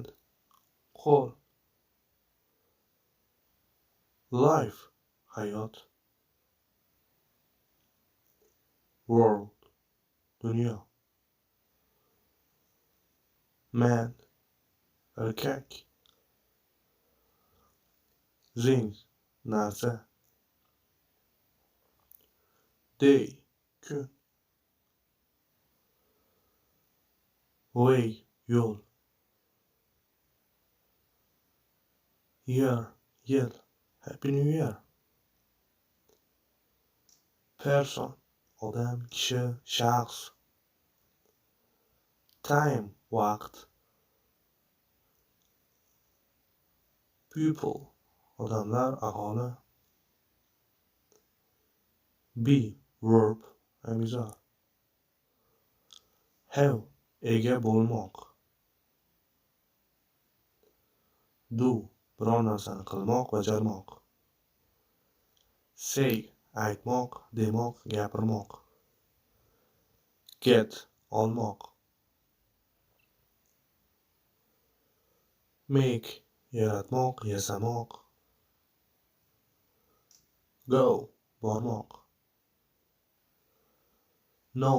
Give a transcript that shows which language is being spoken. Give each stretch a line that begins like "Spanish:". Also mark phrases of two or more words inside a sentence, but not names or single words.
Uzbek: Qo'l. Life. Hayot.
English: World.
Uzbek: Dunyo. Man. Erkak.
English: Things.
Uzbek: Narsa. Day. Kun.
English: Way. Yo'l. Year. Yil. Happy New Year. Person.
Uzbek: Odam, kishi, shaxs. Time. Vaqt.
English: People.
Uzbek: Odamlar, aholi.
English: Be. Verb. Amizor. Have.
Uzbek: Ega bo'lmoq.
English: Do.
Uzbek: Biron narsani qilmoq, bajarmoq. Say. Aytmoq, demoq, gapirmoq.
English: Get. Olmoq. Make.
Uzbek: Yaratmoq, yasamoq. Go. Bormoq. Know.